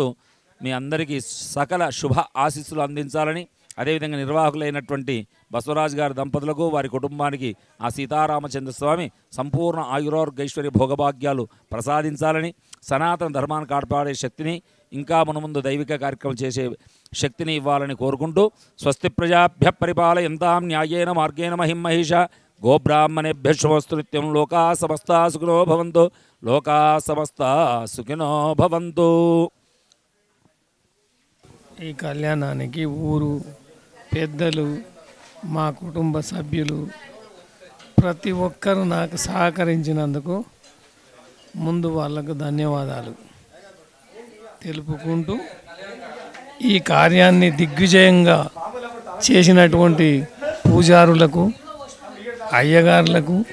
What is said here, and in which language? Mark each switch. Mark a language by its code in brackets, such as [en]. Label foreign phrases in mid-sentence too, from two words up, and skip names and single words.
[te] మీ అందరికీ సకల శుభ ఆశీస్సులు అందించాలని, అదేవిధంగా నిర్వాహకులైనటువంటి బసవరాజు గారి దంపతులకు, వారి కుటుంబానికి ఆ సీతారామచంద్ర స్వామి సంపూర్ణ ఆయురారోగ్యైశ్వర్య భోగభాగ్యాలు ప్రసాదించాలని, సనాతన ధర్మాన్ని కాపాడే శక్తిని, ఇంకా మునుముందు దైవిక కార్యక్రమం చేసే శక్తిని ఇవ్వాలని కోరుకుంటూ, [sa] स्वस्ति प्रजाभ्य परिपालयन्तां न्यायेन मार्गेण महिं महिष गोब्राह्मणेभ्य शुभस्तु नित्यं. लोका समस्ता सुखिनो भवन्तु लोका समस्ता सुखिनो भवन्तु. [te] ఈ కళ్యాణానికి ఊరు పెద్దలు, మా కుటుంబ సభ్యులు, ప్రతి ఒక్కరూ నాకు సహకరించినందుకు ముందు వాళ్ళకు ధన్యవాదాలు తెలుపుకుంటూ, ఈ కార్యాన్ని దిగ్విజయంగా చేసినటువంటి పూజారులకు, అయ్యగారులకు